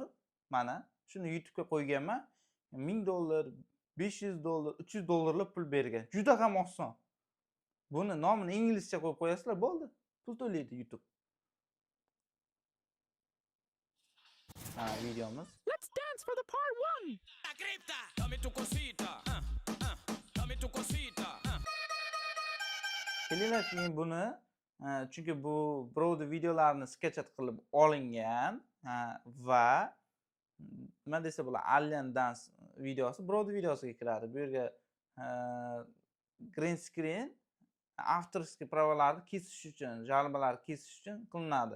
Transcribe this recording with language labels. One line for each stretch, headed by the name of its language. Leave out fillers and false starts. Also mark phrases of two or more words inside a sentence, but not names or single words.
Uzbek: Mana shuni YouTube'ga qo'yganman. $1000, $500, $300 pul bergan. Juda ham oson. Buni nomini inglizcha qo'yib qo'yasizlar, bo'ldi. Pul to'laydi YouTube. Videomiz.
English: Let's dance for the part 1.
Spanish: La cripta, dame tu cosita, dame tu cosita.
Uzbek: Kelinglar keyin buni, chunki bu birovni videolarini sketchat qilib olingan va nima desa bo'ladi, Alien Dance videosi birovni videosiga kiradi. Bu yerga
English: green screen
Uzbek: avtorskiy pravolarni kesish uchun, jalbalarni kesish uchun qilinadi.